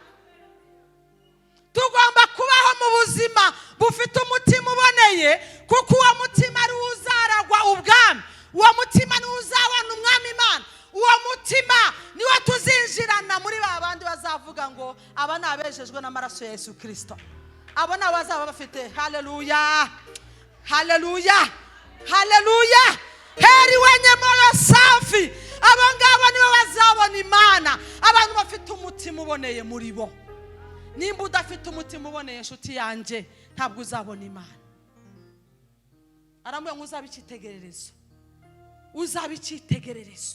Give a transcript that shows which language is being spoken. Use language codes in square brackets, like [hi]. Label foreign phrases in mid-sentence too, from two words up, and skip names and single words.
[rw] Tugomba kubaho mu buzima bufite umutima uboneye kuko uwo mutima ari uzaragwa ubwami. Uwo mutima ni uzabona umwami Imana. Uwo mutima niwo tuzinjirana muri babandi bazavuga ngo aba nabejejwe n'amaraso ya Yesu Kristo. Abo nabo bazaba bafite. Haleluya. Haleluya. Haleluya. [sw] Heri wenye moyo safi, [rw] abo ngabo nibo bazabona Imana. Abantu bafite umutima uboneye muri bo. Nimba udafite umutima uboneye nshuti yanjye ntabwo uzabona Imana. Aramubwira ngo uzaba icyitegererezo. Uzaba icyitegererezo.